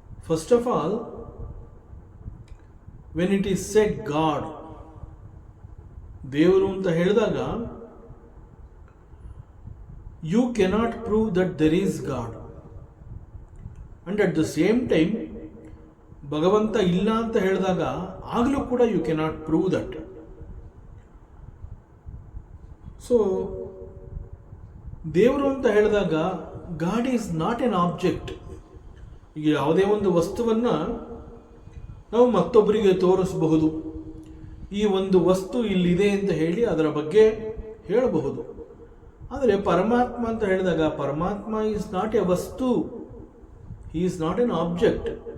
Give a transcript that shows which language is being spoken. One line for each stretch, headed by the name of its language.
English: first of all, when it is said god,
Kannada: ದೇವರು ಅಂತ ಹೇಳಿದಾಗ
English: you cannot prove that there is God, and at the same time
Kannada: ಭಗವಂತ ಇಲ್ಲ ಅಂತ ಹೇಳಿದಾಗ ಆಗಲೂ ಕೂಡ
English: you cannot prove that. So
Kannada: ದೇವರು ಅಂತ ಹೇಳಿದಾಗ
English: God is not an object.
Kannada: ಈಗ ಯಾವುದೇ ಒಂದು ವಸ್ತುವನ್ನು ನಾವು ಮತ್ತೊಬ್ಬರಿಗೆ ತೋರಿಸಬಹುದು, ಈ ಒಂದು ವಸ್ತು ಇಲ್ಲಿದೆ ಅಂತ ಹೇಳಿ ಅದರ ಬಗ್ಗೆ ಹೇಳಬಹುದು. ಆದರೆ ಪರಮಾತ್ಮ ಅಂತ ಹೇಳಿದಾಗ ಪರಮಾತ್ಮ
English: Is not a ವಸ್ತು, he is not an object.